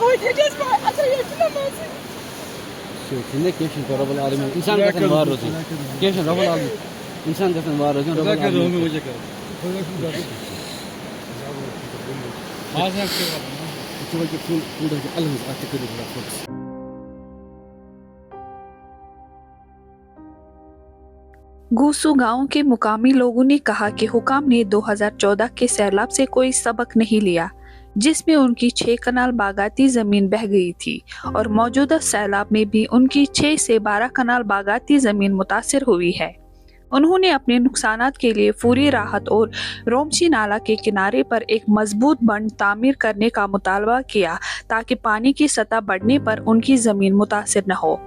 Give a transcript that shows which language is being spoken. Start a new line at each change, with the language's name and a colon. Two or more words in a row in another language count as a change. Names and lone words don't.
Arabic: رب العالمين
Kashmiri: انسان گژھن وار روزُن کینٛہہ چھُنہٕ
Arabic: رب العالمین
Kashmiri: انسان گژھن وار روزُن
Arabic: رب العالمین
Hindi: गूसू गांव के मुकामी लोगों ने कहा कि हुकाम ने 2014 के सैलाब से कोई सबक नहीं लिया, जिसमें उनकी 6 कनाल बागाती जमीन बह गई थी और मौजूदा सैलाब में भी उनकी 6 से 12 कनाल बागाती जमीन मुतासिर हुई है। उन्होंने अपने नुकसानात के लिए फौरी राहत और रोमशी नाला के किनारे पर एक मजबूत बंद तामीर करने का मुतालबा किया ताकि पानी की सतह बढ़ने पर उनकी जमीन मुतासिर न हो।